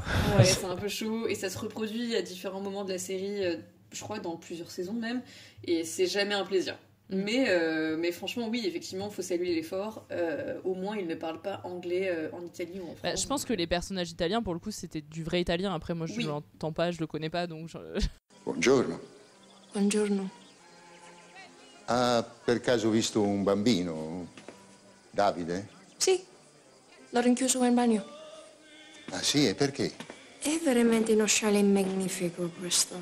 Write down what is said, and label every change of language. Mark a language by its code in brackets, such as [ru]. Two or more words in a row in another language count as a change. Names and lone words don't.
[fr] Ouais, c'est un peu chaud et ça se reproduit à différents moments de la série. Je crois dans plusieurs saisons même, et c'est jamais un plaisir. Mais franchement, oui, effectivement, il faut saluer l'effort. Au moins, il ne parle pas anglais en Italie ou en France. Je pense que les personnages italiens, pour le coup, c'était du vrai italien. Après, moi, je l'entends pas, je le connais pas, donc... [it] Buongiorno. Buongiorno. Ha per caso visto un bambino? Davide? Sì, l'ho rinchiuso in bagno. Ah sì, e perché? È veramente uno scialle magnifico questo.